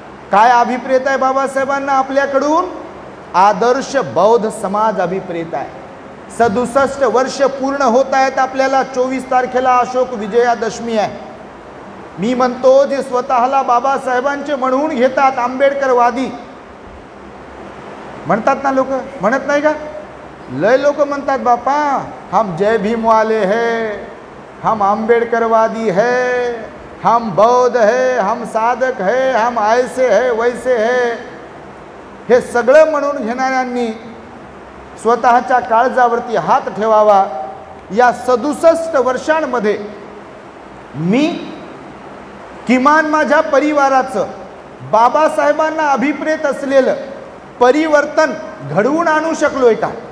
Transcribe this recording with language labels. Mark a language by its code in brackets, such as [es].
[mr] काय अभिप्रेत आहे बाबासाहेबांना आपल्याकडून? आदर्श बौद्ध समाज अभिप्रेत आहे. 67 वर्ष पूर्ण होत आहेत आपल्याला. 24 तारखेला अशोक विजयादशमी आहे. मी म्हणतो, जे स्वतःला बाबासाहेबांचे म्हणून घेतात, आंबेडकरवादी म्हणतात ना लोक, म्हणत नाही का? लय लोक म्हणतात, बापा [hi] हम जय भीम वाले है, हम आंबेडकरवादी है, हम बौद्ध है, हम साधक है, हम ऐसे है वैसे है. [mr] हे सगळं म्हणून घेणाऱ्यांनी स्वतःच्या काळजावरती हात ठेवावा. या 67 वर्षांमध्ये मी किमान माझ्या परिवाराचं बाबासाहेबांना अभिप्रेत असलेलं परिवर्तन घडवून आणू शकलोय का?